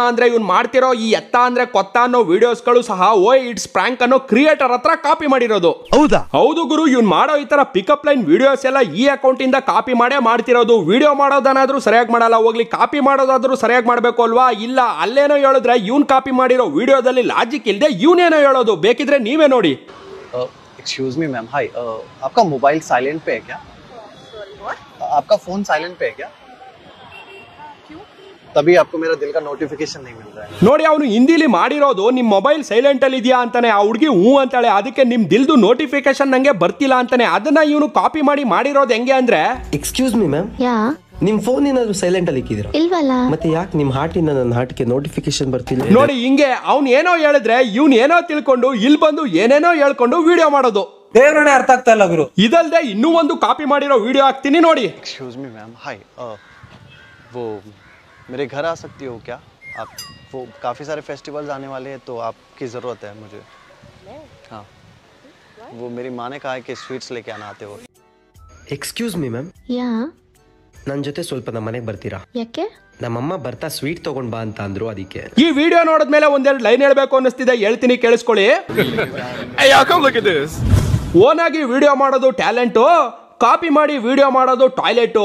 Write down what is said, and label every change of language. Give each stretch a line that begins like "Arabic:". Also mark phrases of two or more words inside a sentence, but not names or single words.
Kannada: ಅಂದ್ರೆ ಇವ್ನ್ ಮಾಡ್ತಿರೋ ಈ ಎತ್ತ ಅಂದ್ರೆ ಕೊತ್ತ ಅನ್ನೋ ವಿಡಿಯೋಸ್ ಗಳು ಸಹ ಓಯ್ ಇಟ್ಸ್ ಪ್ರಾಂಕ್ ಅನ್ನೋ ಕ್ರಿಯೇಟರ್ ಹತ್ರ ಕಾಪಿ ಮಾಡಿರೋದು. ಹೌದು ಗುರು, ಇವ್ನ್ ಮಾಡೋ ಈ ತರ
English: pickup line videos
Kannada: ಎಲ್ಲ ಈ ಅಕೌಂಟ್ ಇಂದ ಕಾಪಿ ಮಾಡೇ ಮಾಡ್ತಿರೋದು. ವಿಡಿಯೋ ಮಾಡೋದನ್ನಾದ್ರೂ ಸರಿಯಾಗಿ ಮಾಡಲ್ಲ, ಹೋಗ್ಲಿ ಕಾಪಿ ಮಾಡೋದಾದ್ರೂ ಸರಿಯಾಗಿ ಮಾಡ್ಬೇಕು ಅಲ್ವಾ? ಇಲ್ಲ, ಅಲ್ಲೇನೋ ಹೇಳಿದ್ರೆ ಇವ್ನ್ ಕಾಪಿ ಮಾಡಿರೋ ವಿಡಿಯೋದಲ್ಲಿ ಲಾಜಿಕ್ ಇಲ್ಲದೆ ಇವನೇನೋ ಹೇಳೋದು. ಬೇಕಿದ್ರೆ ನೀವೇ ನೋಡಿ.
English: excuse me ma'am,
Hindi: हाय, आपका
English: mobile silent
Hindi: पे है क्या? आपका
English: phone silent
Hindi: पे है क्या? क्यों? तभी आपको मेरा दिल का नोटिफिकेशन नहीं मिल रहा है.
Kannada: ನೋಡಿ, ಅವನು ಹಿಂದಿಲಿ ಮಾಡಿರೋದು ನಿಮ್
English: mobile silent
Kannada: ಅಲ್ಲಿ ಇದೆಯಾ ಅಂತಾನೆ. ಆ ಹುಡುಗಿ ಹೂ ಅಂತಾಳೆ, ಅದಕ್ಕೆ ನಿಮ್ ದಿಲ್ದು ನೋಟಿಫಿಕೇಶನ್ ನಂಗೆ ಬರ್ತಿಲ್ಲ ಅಂತಾನೆ. ಅದನ್ನ ಇವನು ಕಾಪಿ ಮಾಡಿರೋದು ಹೆಂಗೆ ಅಂದ್ರೆ,
English: excuse me ma'am,
Kannada: ಯಾ? ನಿಮ್ ಫೋನ್ ಏನಾದ್ರು ಸೈಲೆಂಟ್ ಅಲ್ಲಿ ಇಕ್ಕಿದ್ದೀರಾ? ಇಲ್ವಲ್ಲ. ಮತ್ತೆ ಯಾಕೆ ನಿಮ್ ಹಾರ್ಟಿಂದ ನನ್ನ ಹಾರ್ಟ್ಗೆ ನೋಟಿಫಿಕೇಶನ್ ಬರ್ತಿಲ್ಲ? ನೋಡಿ ಹಿಂಗೆ ಅವ್ನ್ ಏನೋ ಹೇಳಿದ್ರೆ ಇವ್ನ್ ಏನೋ ತಿಳ್ಕೊಂಡು ಇಲ್ಲಿ ಬಂದು ಏನೇನೋ ಹೇಳ್ಕೊಂಡು ವಿಡಿಯೋ ಮಾಡೋದು. ದೇವ್ರನೇ ಅರ್ಥ ಆಗ್ತಾ ಇಲ್ಲ ಗುರು. ಇದಲ್ದೆ ಇನ್ನೂ ಒಂದು ಕಾಪಿ ಮಾಡಿರೋ ವಿಡಿಯೋ ಹಾಕ್ತೀನಿ ನೋಡಿ.
English: excuse me ma'am,
Hindi: हाय, वो मेरे घर आ सकती हो क्या आप? वो काफ़ी सारे फेस्टिवल्स आने वाले हैं तो आपकी ज़रूरत है मुझे. हाँ, वो मेरी माँ ने कहा है कि स्वीट्स लेके आना आते हो.
English: excuse me ma'am,
Kannada: ಯಾ? ನನ್ನ ಜೊತೆ ಸ್ವಲ್ಪ ನಮ್ಮ ಮನೆಗೆ ಬರ್ತೀರಾ? ಯಾಕೆ? ನಮ್ಮಮ್ಮ ಬರ್ತಾ ಸ್ವೀಟ್ ತಗೊಂಡ್ ಬಾ ಅಂತ ಅಂದ್ರು, ಅದಕ್ಕೆ. ಈ ವಿಡಿಯೋ ನೋಡಿದ್ಮೇಲೆ ಒಂದೆರಡು ಲೈನ್ ಹೇಳ್ಬೇಕು ಅನ್ನಿಸ್ತಿದೆ, ಹೇಳ್ತೀನಿ ಕೇಳಿಸ್ಕೊಳ್ಳಿ. ಓನ್ ಆಗಿ ವಿಡಿಯೋ ಮಾಡೋದು ಟ್ಯಾಲೆಂಟು, ಕಾಪಿ ಮಾಡಿ ವಿಡಿಯೋ ಮಾಡೋದು ಟಾಯ್ಲೆಟ್.